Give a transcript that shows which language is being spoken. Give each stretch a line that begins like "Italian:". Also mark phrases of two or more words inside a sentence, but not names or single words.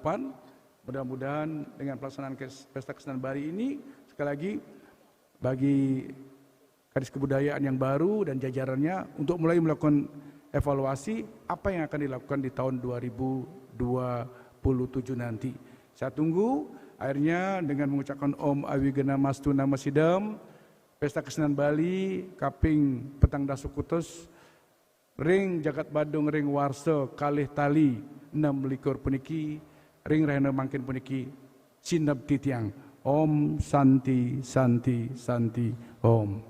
Indonesian: Mudah-mudahan dengan pelaksanaan Pesta Kesenian Bali ini, sekali lagi, bagi Kadis Kebudayaan yang baru dan jajarannya untuk mulai melakukan evaluasi apa yang akan dilakukan di tahun 2027 nanti. Saya tunggu akhirnya dengan mengucapkan
Sanskrit: Om Awigena Mastu Nama Sidam,
Balinese: Pesta Kesenian Bali, Kaping Petang Dasukutus, Ring Jagat Badung Ring Warso Kalih Tali 6 puniki, Ring Rahena Mangkin puniki, Sinab Titiang.
Sanskrit: Om Santi Santi Santi Om.